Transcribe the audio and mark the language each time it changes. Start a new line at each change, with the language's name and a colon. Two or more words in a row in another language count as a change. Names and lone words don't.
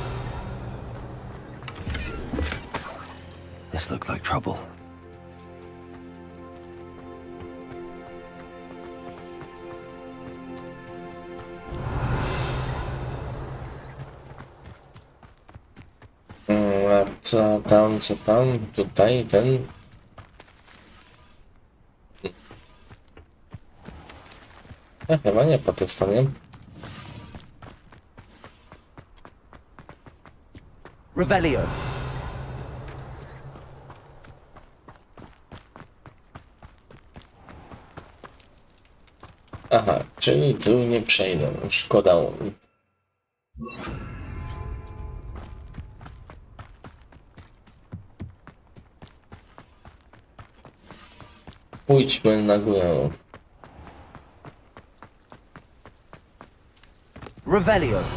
English: This looks like trouble.
Polish: A co tam? Tutaj ten... Ja chyba nie po tej stronie. Revelio. Aha, czyli tu nie przejdę. Szkoda. Pójdźmy na górę. Revelio.